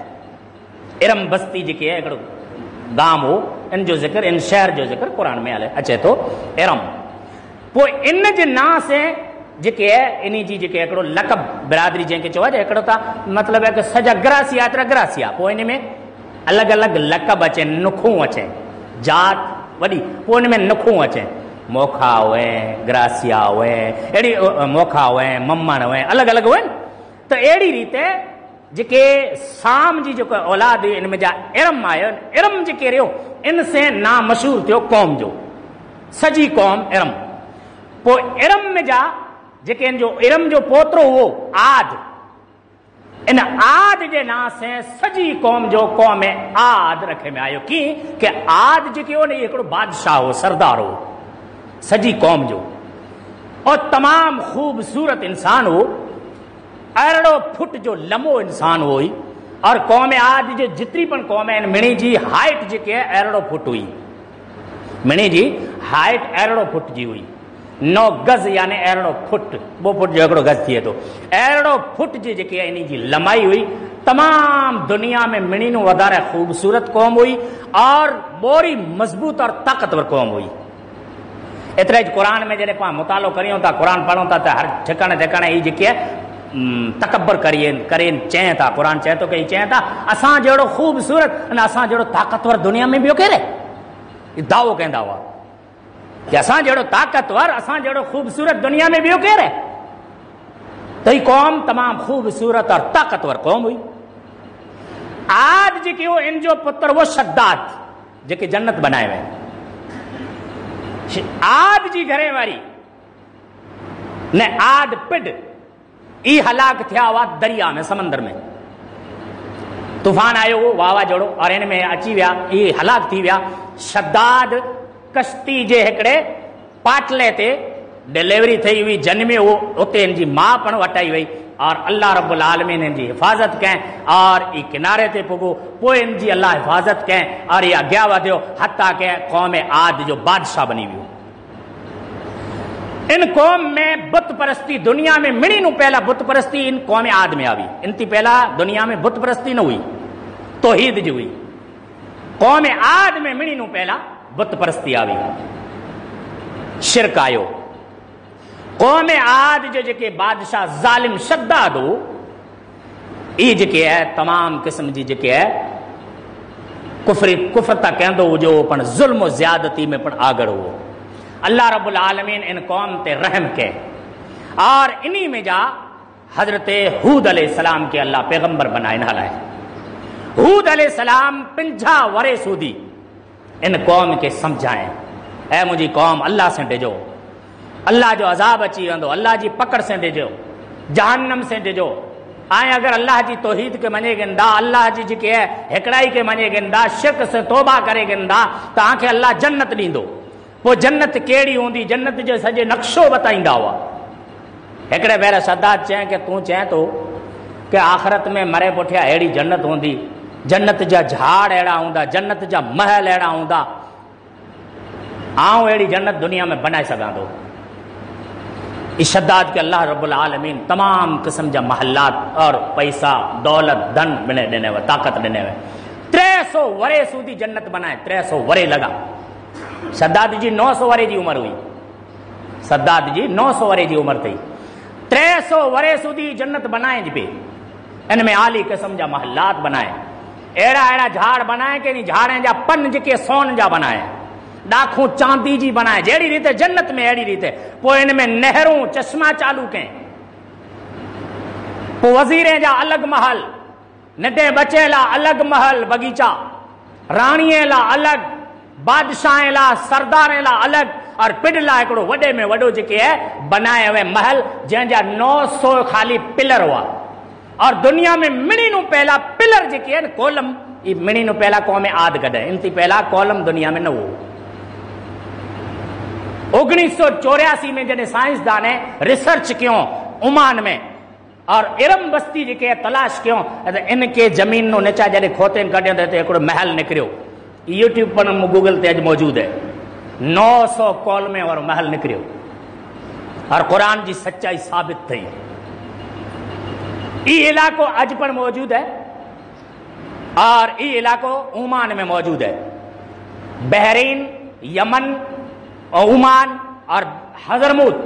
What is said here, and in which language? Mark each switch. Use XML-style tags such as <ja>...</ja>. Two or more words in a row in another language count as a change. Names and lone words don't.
<sd>इरम बस्ती जेकी आहे हिकिड़ो गाम हो, इन जो ज़िक्र, इन शहर जो ज़िक्र क़ुरान में अचे थो इरम। पोइ इन जे नां से जेके आहे इन जी जेके हिकिड़ो लक़ब बिरादरी जंहिंखे चवाइजे, हिकिड़ो त मतिलबु आहे कि सॼा ग्रासिया एतिरा ग्रासिया, पोइ इन में अलॻि अलॻि लक़ब अचनि, नुखूं अचनि, जात वॾी, पोइ इन में नुखूं अचनि, मोखा हुए, ग्रासिया हुए, अहिड़ी मोखा हुए, मम्मण हुए, अलॻि अलॻि हुअनि। त अहिड़ी रीते जेके साम जी जेको औलाद इन में जा इरम आयो, इरम जेके रहियो इन से नाम मशहूर थियो क़ौम जो, सॼी क़ौम इरम। पोइ इरम में जा जेके इन जो इरम जो पोतरो हुओ आद, इन आद जे नां से सॼी क़ौम जो क़ौम आद रखे में आयो। की कि आद जेके हो न हिकिड़ो बादशाह हो, सरदार हो सॼी क़ौम जो, और तमामु ख़ूबसूरत इंसान हो, अरिड़ो फुट जो लंबो इंसान हो ही। और क़ौम आद जो जेतिरी पण क़ौम आहिनि, मिणी जी हाइट जेके आहे अरिड़ो फुट हुई, मिणी जी हाइट अरिड़ो फुट जी हुई, 9 गज़ यानी अरिड़ो फुट, 2 फुट जो हिकिड़ो गज़ थिए थो, अरिड़ो फुट जी जेके इन जी लंबाई हुई। तमामु दुनिया में मिणीनूं वधारे ख़ूबसूरत क़ौम हुई और बोरी मज़बूत और ताक़तवर क़ौम हुई। एतिरा क़ुरान में जॾहिं पाण मुतालो करियूं था, क़ुरान पढ़ूं था, त हर ठिकाणे ठिकाणे ई जेके आहे तकबर करे चए था, क़ुरान चए थो कि चए था असां जहिड़ो ख़ूबसूरत ऐं असां जहिड़ो ताक़तवर दुनिया में ॿियो केरु आहे। दावो कंदा हुआ कि असां जहिड़ो ताक़तवर, असां जहिड़ो ख़ूबसूरत दुनिया में ॿियो केरु आहे। त ही क़ौम तमामु ख़ूबसूरत और ताक़तवर क़ौम हुई। आद जेके हो इन जो पुत्र वो शद्दाद जेके जन्नत बनाए विया। आद जी घरे वारी ने आद पिड ई हलाक थिया हुआ दरिया में, समंदर में तूफान आयो हो, वावाजोड़ो, और इन में अची विया, ई हलाक थी विया। शद्दाद कश्ती जे हिकिड़े पाटले ते डिलीवरी थी हुई, जन्मे हो, उते इन जी माउ पण वटाई वई, और अल्लाह</sd> <ar>ربّ العالمين</ar> <sd>इन जी हिफ़ाज़त कयं और ई किनारे ते पुॻो। पोइ इन जी अल्लाह हिफ़ाज़त कयं और ई अॻियां वधियो, हता के क़ौम आद जो बादशाह बनी वियो। इन कौम में बुत परस्ती दुनिया में मिणीनूं पहला बुत परस्ती इन कौम आद में आई। इनती पहला दुनिया में बुत परस्ती न हुई, तौहीद जी हुई। कौम आद में मिणीनूं पहला बुत परस्ती आई, शिरक आयो। कौम आद जो जेके बादशाह ज़ालिम शद्दाद हो, ई जेके है तमाम किस्म जी जेके है कुफ्र ता कहंदो हुजो, पण ज़ुल्म ज़्यादती में पण आगड़ हो। अल्लाह</sd> <ar>ربّ العالمين</ar> <sd>इन कौम ते रहम के, और इन्ही में जा हजरत हूद अलैहिस्सलाम के अल्लाह पैगंबर बनाए हलाए। हूद अलैहिस्सलाम 50 वरे सूदी इन कौम के समझाए, ऐ मुझी कौम अल्लाह से डिजो, अल्लाह जो अजाब अची वेंदो, अल्लाह जी पकड़ से डिजो, जहन्नम से डिजो। आए अगर अल्लाह जी तौहीद के मने गिंदा, अल्लाह जी जेके है हिकड़ाई के मने गिंदा, शिरक से तौबा करे गिंदा, तव्हांखे अल्लाह जन्नत ॾींदो। पोइ जन्नत कहिड़ी हूंदी, जन्नत जो सॼे नक्शो बताईंदा हुआ। हिकिड़े भेरे शद्दाद चए कि तूं चए थो कि आख़िरत में मरे पुठियां अहिड़ी जन्नत हूंदी, जन्नत जा झाड़ अहिड़ा हूंदा, जन्नत जा महल अहिड़ा हूंदा, आउं अहिड़ी जन्नत दुनिया में बनाए सघां थो। इस शद्दाद के अल्लाह</sd> <ar>ربّ العالمين</ar> <sd>तमाम किस्म जा महलात और पैसा दौलत धन ॾिने हुए, ताक़त ॾिने हुए। 300 वरे सूदी जन्नत बनाए, 300 वरे लॻा। शद्दाद जी 900 वरे जी उम्र हुई, शद्दाद जी 900 वरे जी उम्र थी। 300 वरे सूदी जन्नत बनाए जी पे, इन में आली किस्म जा महलात बनाए, अहिड़ा अहिड़ा झाड़ बनाए कि झाड़नि जा पन जेके सोन जा बनाए, ॾाखूं चांदी जी बनाए, जहिड़ी रीते जन्नत में अहिड़ी रीते। पोइ इन में नहरूं चश्मा चालू कयं। पोइ वज़ीरे जा अलॻि महल, नंढे बचे लाइ अलॻि महल बगीचा, राणीअ लाइ अलॻि, बादशाह लाइ, सरदार लाइ अलॻि, और पिंड लाइ हिकिड़ो वॾे में वॾो जेके आहे बनाए हुए महल, जंहिंजा 900 ख़ाली पिलर हुआ। और दुनिया में मिणीनूं पहला पिलर سملر जेके आहिनि कॉलम ई मिणी नु पहला क़ौम आद कढे इनती पहला कॉलम दुनिया में न हो 1984 में जॾहिं साइंसदान रिसर्च कयो ओमान में और इरम बस्ती जेके तलाश कयो इनके जमीन नो नीचा जॾहिं खोतनि कढियो त हिकिड़ो महल निकिरियो यूट्यूब पर गूगल ते अॼु मौजूद है 900 कॉलमे वारो महल निकिरियो और कुरान जी सच्चाई साबित थी ये इलाको अज पर मौजूद है और ये इलाको ओमान में मौजूद है बहरीन यमन ओमान और हजरमूत</sd>